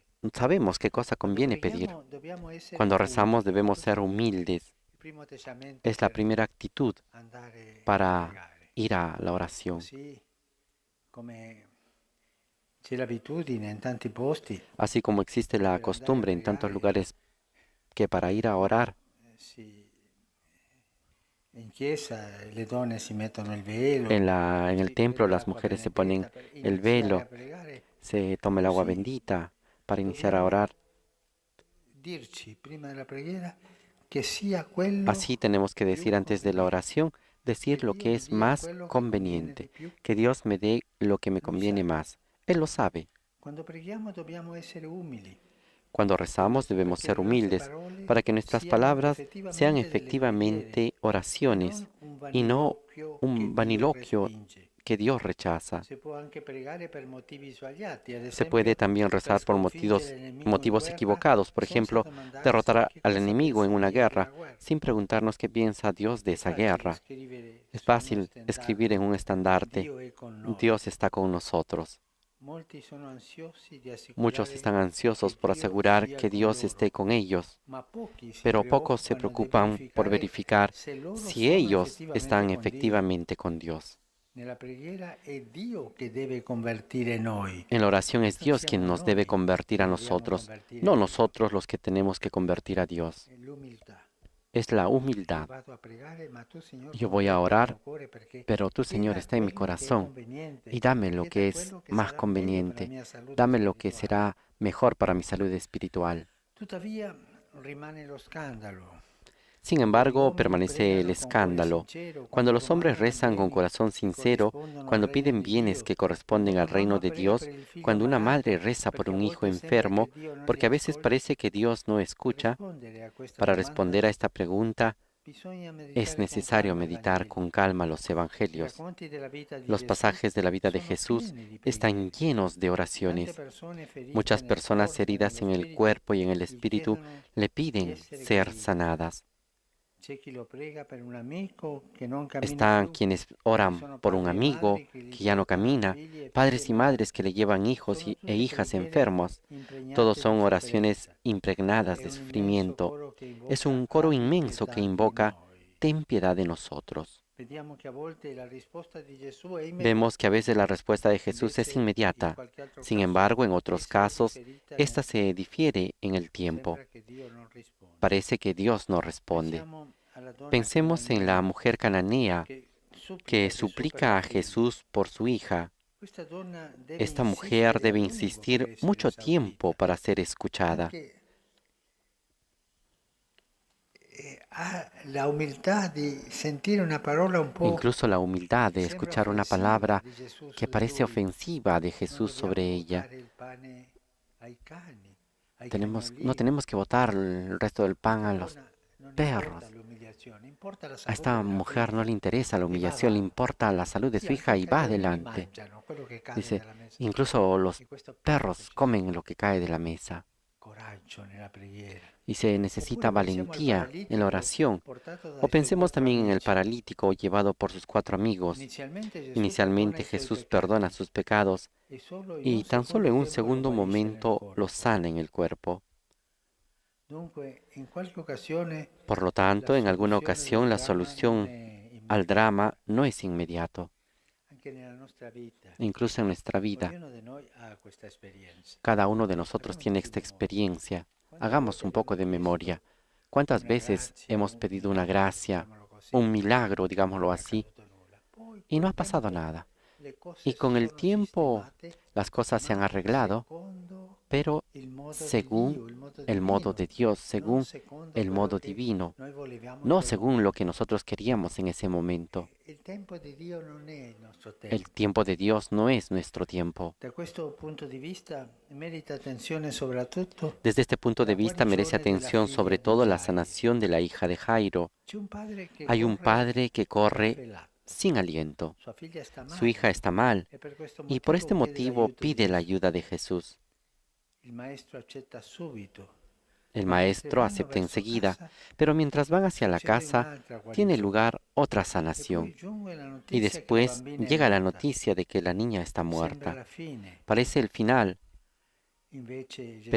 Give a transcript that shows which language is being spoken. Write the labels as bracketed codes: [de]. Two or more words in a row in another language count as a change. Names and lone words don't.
[es] sabemos qué cosa [it] Quando [es] conviene pedir. [it] preghiamo dobbiamo essere [es] Cuando rezamos [it] umili. [es] debemos ser [it] Questo è [es] humildes. [it] il primo atteggiamento [es] Es la [it] per [es] primera actitud [it] andare a [es] para [it] pregare. [es] ir a la oración. [it] Così come c'è l'abitudine in tanti posti [es] Así como existe la [it] per andare a [es] costumbre en tantos [it] pregare, [es] lugares que para ir a orar [it] in chiesa le donne si mettono il velo, [es] en el [it] si [es] templo, [it] prende [es] las [it] l'acqua [es] mujeres se ponen [it] benedetta per [es] el [it] iniziare a [es] velo, [it] pregare. [es] se toma el agua [it] Così [es] bendita para iniciar a [it] dobbiamo [es] orar. [it] dirci prima della preghiera che sia quello [es] Así tenemos que [it] più [es] decir antes de la [it] conveniente, [es] oración, decir [it] che [es] lo [it] Dio [es] que [it] mi [es] es [it] dia [es] más [it] quello che conviene di [es] conveniente, [it] più. [es] que Dios me dé lo que me [it] Lui [es] conviene [it] sa. [es] más. Él lo sabe. [it] Quando preghiamo dobbiamo essere umili, [es] Cuando rezamos debemos [it] perché [es] ser [it] le nostre [es] humildes [it] parole [es] para que nuestras [it] siano [es] palabras sean [it] effettivamente delle preghiere [es] efectivamente [it] e [es] oraciones [it] non un [es] y no [it] vaniloquio che [es] un [it] Dio [es] vaniloquio [it] respinge. [es] que Dios rechaza. [it] Si può anche pregare per motivi sbagliati, ad [es] Se puede [it] esempio [es] también [it] per [es] rezar por [it] sconfiggere il nemico in [es] motivos [it] guerra, [es] equivocados, por [it] senza [es] ejemplo, [it] domandarsi [es] derrotar [it] che [es] al [it] cosa [es] enemigo en [it] pensa [es] una [it] Dio della [es] guerra, [it] guerra. [es] sin preguntarnos qué piensa Dios de [it] È [es] esa [it] facile [es] guerra. [it] scrivere [es] Es [it] su uno [es] fácil escribir en [it] stendardo, [es] un estandarte, [it] Dio è con noi. [es] Dios está con nosotros. [it] Molti sono ansiosi di [es] Muchos [it] assicurare [es] están ansiosos [it] che [es] por [it] Dio [es] asegurar [it] sia [es] que [it] con [es] Dios esté [it] loro, [es] con ellos, [it] ma pochi si [es] pero pocos se [it] preoccupano di [es] preocupan por [it] verificare [es] verificar [it] se loro [es] si [it] sono [es] ellos [it] effettivamente [es] están [it] con Dio. [es] efectivamente con Dios. [it] Nella preghiera è Dio che deve convertire noi. [es] En la oración es [it] Non [es] Dios quien [it] siamo [es] nos debe [it] noi [es] convertir [it] che [es] a [it] dobbiamo [es] nosotros, [it] convertire [es] no [it] Dio. [es] nosotros los que tenemos que convertir a Dios. [it] È l'umiltà. [es] Es la [it] Io [es] humildad. [it] vado a pregare, ma tu, Signore, [es] Yo voy a [it] converti il [es] orar, [it] mio cuore perché [es] pero tú, Señor, [it] chieda [es] está en mi [it] quello che è [es] corazón y [it] conveniente [es] dame [it] e [es] lo [it] chieda [es] que es [it] quello che [es] más [it] sarà meglio per la [es] conveniente, [it] mia salute [es] dame lo que [it] spirituale. [es] será mejor para mi salud espiritual. [it] Tuttavia rimane lo scandalo. [es] Sin [it] Quando gli [es] embargo, [it] uomini [es] permanece el [it] pregano con cuore [es] escándalo. [it] sincero, [es] Cuando [it] quando [es] los hombres [it] domandano [es] rezan con [it] beni [es] corazón [it] che [es] sincero, [it] corrispondono al [es] cuando [it] regno [es] piden [it] di [es] bienes [it] Dio, [es] que corresponden [it] quando [es] al reino [it] mamma [es] de [it] prega [es] Dios, [it] per il figlio [es] cuando una madre [it] malato, [es] reza por [it] perché a [es] un hijo [it] volte sembra [es] enfermo, [it] che Dio non li [es] porque a veces [it] ascolta, [es] parece que Dios no [it] per [es] escucha, [it] rispondere a questa [es] para [it] domanda [es] responder a esta pregunta [it] bisogna [es] es [it] meditare con [es] necesario [it] calma i [es] meditar [it] Vangeli. [es] con calma los [it] I [es] evangelios. [it] racconti della vita di [es] Los [it] Gesù [es] pasajes de la vida de [it] sono [es] Jesús [it] pieni di [es] están [it] preghiere. [es] llenos de [it] Tante [es] oraciones. [it] persone ferite [es] Muchas [it] nel [es] personas [it] corpo, [es] heridas [it] nello [es] en el [it] spirito, [es] cuerpo y en el [it] gli [es] espíritu [it] chiedono [es] le [it] di [es] piden [it] essere [es] ser [it] guariti. [es] sanadas. [it] C'è chi lo prega per un amico che non cammina [es] Están [it] più. [es] quienes [it] Ci [es] oran [it] sono [es] por un [it] padri e [es] amigo [it] madri che gli [es] que ya no [it] portano [es] camina, [it] figli e figlie [es] padres y madres [it] malati. [es] que le llevan hijos [it] Sono [es] e [it] tutte [es] hijas [it] preghiere [es] enfermos. Todos [it] impregnate [es] son [it] di [es] oraciones [it] sofferenza. [es] impregnadas [it] È [es] de [it] un immenso [es] sufrimiento. [it] coro che [es] Es [it] invoca [es] un coro [it] abbi [es] inmenso que [it] pietà di [es] invoca, [it] noi. [es] ten piedad de nosotros. [it] Vediamo che a volte la risposta di Gesù è [es] Vemos que a [it] immediata, [es] veces la respuesta de Jesús es [it] invece in [es] inmediata. [it] qualche altro [es] Sin [it] caso [es] embargo, en [it] può [es] otros [it] essere [es] casos, [it] differita nel [es] esta se [it] tempo. [es] difiere en el tiempo. [it] Sembra che Dio non risponda. [es] Parece que Dios no responde. [it] Pensiamo alla donna [es] Pensemos en la [it] cananea [es] mujer cananea [it] che supplica [es] que [it] a Gesù per [es] suplica [it] la [es] a [it] figlia. [es] Jesús por su hija. [it] Questa donna deve [es] Esta mujer [it] insistere a [es] debe [it] lungo per [es] insistir [it] essere [es] mucho tiempo [it] esaudita. [es] para ser escuchada. [it] Anche ha la umiltà di sentire una parola un po' [es] Incluso la humildad [it] che [es] de [it] sembra [es] escuchar una [it] offensiva [es] palabra [it] di Gesù [es] que [it] su di [es] parece [it] lui. [es] ofensiva de [it] Non [es] Jesús sobre [it] dobbiamo [es] ella. [it] buttare il pane ai cani, ai [es] No [it] cagnolini. [es] tenemos que botar el resto del pan [it] Questa [es] a los [it] donna non [es] perros. [it] importa l'umiliazione, importa la [es] A [it] salute [es] esta [it] della [es] mujer no [it] figlia [es] le interesa la [it] e va [es] humillación, le [it] avanti. [es] importa la salud de [it] Sì, [es] su [it] anche [es] hija [it] i [es] y va [it] cagnolini [es] adelante. [it] mangiano quello che cade [es] Dice, [it] dalla [es] mesa. incluso los [it] E questo è quello che [es] perros [it] ci [es] comen [it] serve, [es] lo que cae de la mesa. [it] coraggio nella preghiera. [es] Y se necesita [it] Oppure pensiamo al [es] valentía en la [it] paralitico [es] oración. [it] portato [es] O [it] dai suoi [es] pensemos [it] quattro [es] también en el [it] amici. [es] paralítico llevado por sus 4 amigos. [it] Inizialmente Gesù perdona [es] Inicialmente [it] i suoi [es] Jesús perdona [it] peccati [es] sus pecados [it] e solo in [es] y [it] un [es] tan solo [it] secondo [es] en un [it] tempo lo [es] segundo [it] guarisce nel [es] momento lo [it] corpo. [es] sana en el cuerpo. [it] Dunque, in qualche occasione [es] Por lo [it] la [es] tanto, en alguna [it] soluzione del [es] ocasión la [it] dramma non [es] solución [it] è [es] al [it] immediata. [es] drama no es inmediato. [it] Anche nella nostra vita, [es] Incluso en nuestra vida, [it] ognuno di noi ha questa esperienza. [es] cada uno de nosotros [it] Facciamo un [es] tiene [it] po' di [es] esta [it] memoria. [es] experiencia. [it] Quante [es] Hagamos [it] volte [es] un poco [it] abbiamo [es] de memoria. [it] chiesto [es] ¿Cuántas [it] una [es] veces [it] grazia, [es] hemos [it] un [es] pedido una [it] miracolo, [es] gracia, [it] diciamolo così, [es] un milagro, [it] e [es] digámoslo [it] non è [es] así, [it] accaduto nulla? Poi [es] y no [it] col [es] ha pasado [it] tempo [es] nada? [it] le cose [es] Y [it] si [es] con el [it] sono [es] tiempo [it] sistemate, [es] las cosas se han [it] ma [es] arreglado, [it] secondo [es] pero [it] il modo di [es] según [it] Dio, il modo [es] el modo [it] divino, [es] de Dios, [it] non [es] según [it] secondo [es] el [it] quello [es] modo [it] che [es] divino, [it] noi volevamo in [es] no [it] quel [es] según lo que [it] momento. [es] nosotros queríamos en ese momento. [it] Il tempo di Dio non è il nostro [es] El [it] tempo. [es] tiempo de Dios no es nuestro tiempo. [it] Da questo punto di vista merita attenzione soprattutto [es] Desde este punto de [it] la [es] vista merece [it] guarigione della [es] atención [it] figlia [es] sobre [it] di [es] todo la [it] Gairo. [es] sanación de la hija de Jairo. [it] C'è un padre che [es] Hay un [it] corre [es] padre que corre [it] raffelato. [es] sin aliento. [it] Sua figlia sta [es] Su hija [it] male [es] está mal [it] e per questo [es] y por [it] motivo [es] este [it] chiede [es] motivo [it] l'aiuto di [es] pide la [it] Gesù. [es] ayuda de Jesús. [it] Il maestro accetta subito, [es] El [it] ma mentre [es] maestro [it] vanno [es] acepta [it] verso [es] enseguida, [it] casa [es] pero mientras van hacia la [it] succede [es] casa, [it] un'altra [es] tiene [it] guarigione. [es] lugar otra [it] E poi [es] sanación. [it] giunge la [es] Y [it] notizia che la [es] después [it] bambina è [es] llega la [it] morta. [es] noticia de que la niña está [it] Sembra [es] muerta. [it] la fine. [es] Parece el final, [it] Invece Gesù